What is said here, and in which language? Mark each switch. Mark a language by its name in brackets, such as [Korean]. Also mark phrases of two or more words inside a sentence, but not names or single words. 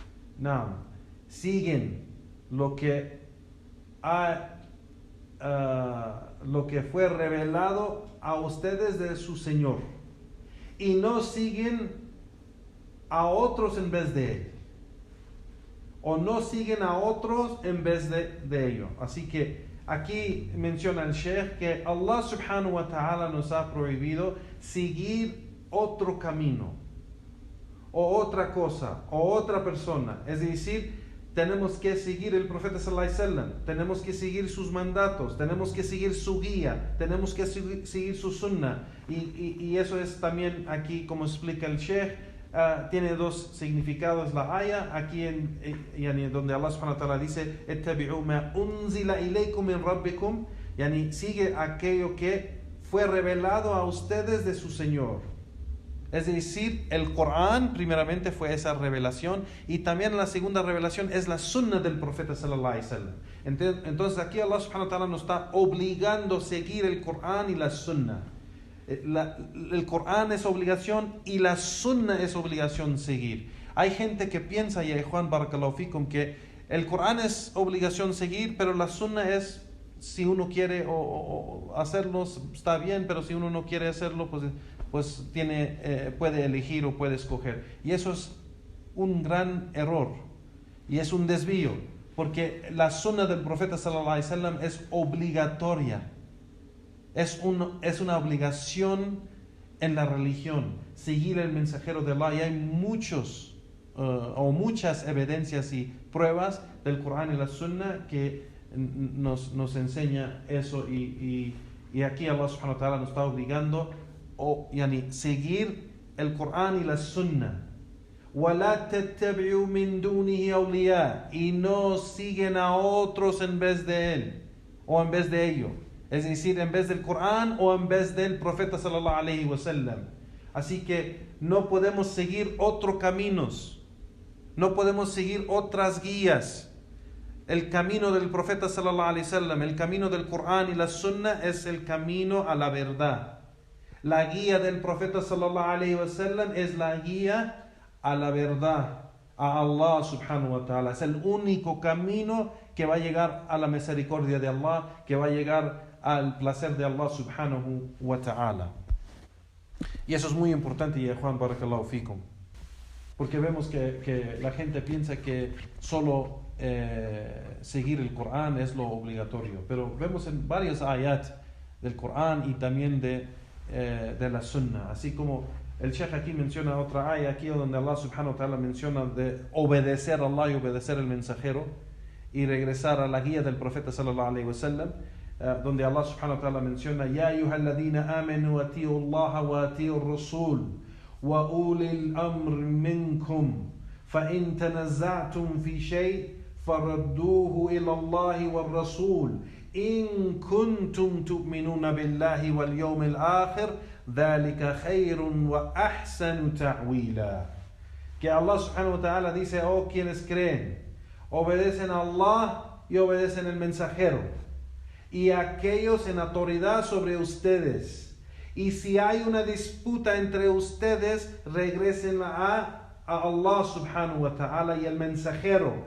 [Spanish] Siguen lo que fue revelado a ustedes de su Señor y no siguen a otros en vez de Él, o no siguen a otros en vez de ello. Así que aquí menciona el Sheikh que Allah [Arabic] سبحانه وتعالى [Spanish] nos ha prohibido seguir otro camino o otra cosa o otra persona. Es decir, tenemos que seguir el profeta [Arabic] صلى الله عليه وسلم, [Spanish] tenemos que seguir sus mandatos, tenemos que seguir su guía, tenemos que seguir su sunnah. Y eso es también aquí, como explica el Sheikh, tiene dos significados la aya aquí donde Allah [Arabic] سبحانه وتعالى [Spanish] dice: [Arabic] اتبعوا ما أنزل إليكم من ربكم, [Spanish] sigue aquello que fue revelado a ustedes de su Señor. Es decir, el Corán primeramente fue esa revelación, y también la segunda revelación es la sunnah del profeta [Arabic] صلى الله عليه وسلم. [Spanish] Entonces aquí Allah [Arabic] سبحانه وتعالى [Spanish] nos está obligando a seguir el Corán y la sunnah. El Corán es obligación y la sunnah es obligación seguir. Hay gente que piensa, ya Juan [Arabic] بارك الله فيكم, [Spanish] que el Corán es obligación seguir, pero la sunnah es, si uno quiere o hacerlo está bien, pero si uno no quiere hacerlo, pues puede elegir o puede escoger. Y eso es un gran error y es un desvío, porque la sunnah del profeta [Arabic] صلى الله عليه وسلم [Spanish] es obligatoria. Es una obligación en la religión, seguir el mensajero de Allah, y hay muchas evidencias y pruebas del Corán y la Sunnah que nos enseña eso, y aquí Allah [Arabic] سبحانه وتعالى [Spanish] nos está obligando a seguir el Corán y la Sunnah. [Arabic] وَلَا تَتَّبِعُوا مِن دُونِهِ أَوْلِيَاءَ, [Spanish] y no siguen a otros en vez de Él. o en vez de ello. Es decir, en vez del Corán o en vez del profeta [Arabic] صلى الله عليه وسلم. [Spanish] Así que no podemos seguir otros caminos. No podemos seguir otras guías. El camino del profeta [Arabic] صلى الله عليه وسلم, [Spanish] el camino del Corán y la Sunna es el camino a la verdad. La guía del profeta [Arabic] صلى الله عليه وسلم [Spanish] es la guía a la verdad, a Allah [Arabic] سبحانه وتعالى. [Spanish] Es el único camino que va a llegar a la misericordia de Allah, que va a llegar al placer de Allah [Arabic] سبحانه وتعالى. [Spanish] Y eso es muy importante, ya Juan, [Arabic] بارك الله فيكم. [Spanish] Porque vemos que la gente piensa que solo seguir el Corán es lo obligatorio. Pero vemos en varios ayat del Corán y también de la Sunna. Así como el Sheikh aquí menciona otra ayat aquí donde Allah [Arabic] سبحانه وتعالى [Spanish] menciona de obedecer a Allah y obedecer al mensajero y regresar a la guía del profeta [Arabic] صلى الله عليه وسلم, [Spanish] donde Allah [Arabic] سبحانه وتعالى menciona يا أيها الذين آمنوا أطيعوا الله وأطيعوا الرسول وأولي الأمر منكم فإن تنازعتم في شيء فردوه إلى الله والرسول إن كنتم تؤمنون بالله واليوم الآخر ذلك خير وأحسن تأويلا. [Spanish] Que Allah [Arabic] سبحانه وتعالى [Spanish] dice, oh quienes creen, obedecen a Allah y obedecen al mensajero y aquellos en autoridad sobre ustedes. Y si hay una disputa entre ustedes, regresen a Allah [Arabic] سبحانه وتعالى [Spanish] y el mensajero.